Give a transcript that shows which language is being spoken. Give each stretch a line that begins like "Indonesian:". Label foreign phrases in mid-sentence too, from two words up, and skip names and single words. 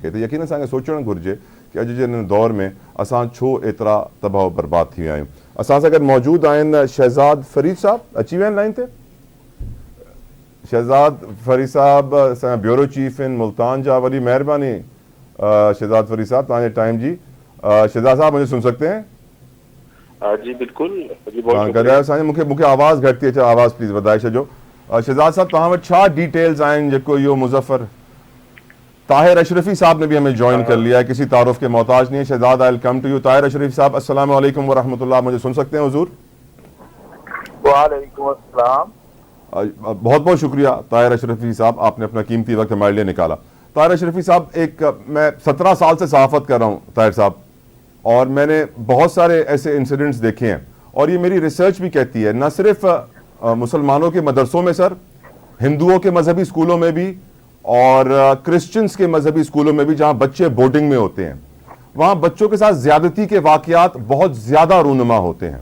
Sindhi: त यकीन असांखे सोचणु घुरिजे कि अॼु जे हिन दौर में असां छो एतिरा तबाह बर्बाद थी विया आहियूं। असां सां गॾु मौजूदु आहिनि शहज़ाद फ़रीद साहब, अची विया आहिनि लाइन ते। शहज़ाद फ़रीद साहब असांजा ब्यूरो चीफ आहिनि मुल्तान जा। वॾी महिरबानी शहज़ाद फ़रीद साहब तव्हांजे टाइम जी।
Urdu: شہزاد صاحب مجھے سن سکتے ہیں? جی بالکل جی,
Sindhi: हाँ ॻाल्हायो असांजे। मूंखे आवाज़ घटि थी अचे, आवाज़ प्लीज़ वधाए छॾियो। शहज़ाद साहब तव्हां वटि छा डिटेल्स आहिनि जेको इहो मुज़फ़र
Urdu: طاہر اشرفی صاحب نے بھی ہمیں جوائن کر لیا ہے، کسی تعارف کے محتاج نہیں ہے. शहज़ाद
English: I will come to you.
Urdu: طاہر اشرفی صاحب
Arabic: السلام عليكم ورحمة الله,
Urdu: مجھے سن سکتے ہیں حضور?
Arabic: وعليكم السلام.
Urdu: بہت بہت شکریہ طاہر اشرفی صاحب، آپ نے اپنا قیمتی وقت ہمارے لیے نکالا. طاہر اشرفی صاحب، میں 17 سال سے صحافت کر رہا ہوں طاہر صاحب، اور میں نے بہت سارے ایسے انسیڈنٹس دیکھے ہیں اور یہ میری ریسرچ بھی کہتی ہے، نہ صرف مسلمانوں کے مدرسوں میں سر، ہندوؤں کے مذہبی اسکولوں میں بھی اور کرسچینز کے مذہبی اسکولوں میں بھی، جہاں بچے بورڈنگ میں ہوتے ہیں، وہاں بچوں کے ساتھ زیادتی کے واقعات بہت زیادہ رونما ہوتے ہیں.